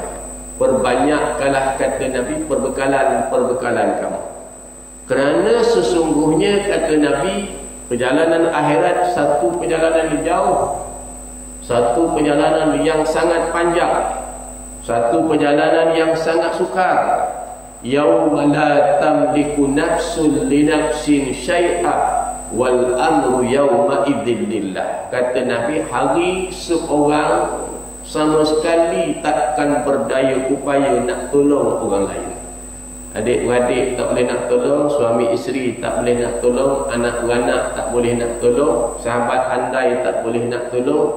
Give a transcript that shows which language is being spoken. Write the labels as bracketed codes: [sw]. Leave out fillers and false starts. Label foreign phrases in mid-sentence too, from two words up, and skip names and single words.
[ms] Perbanyakkanlah, kata Nabi, perbekalan kamu, kerana sesungguhnya, kata Nabi, perjalanan akhirat satu perjalanan yang jauh, satu perjalanan yang sangat panjang, satu perjalanan yang sangat sukar. [ar] يوم لا تملك نفس لنفس شيئا والأمر يومئذ لله. [ms] Kata Nabi, hari seorang sama sekali takkan berdaya upaya nak tolong orang lain. Adik-beradik tak boleh nak tolong, suami isteri tak boleh nak tolong, anak beranak tak boleh nak tolong, sahabat andai tak boleh nak tolong.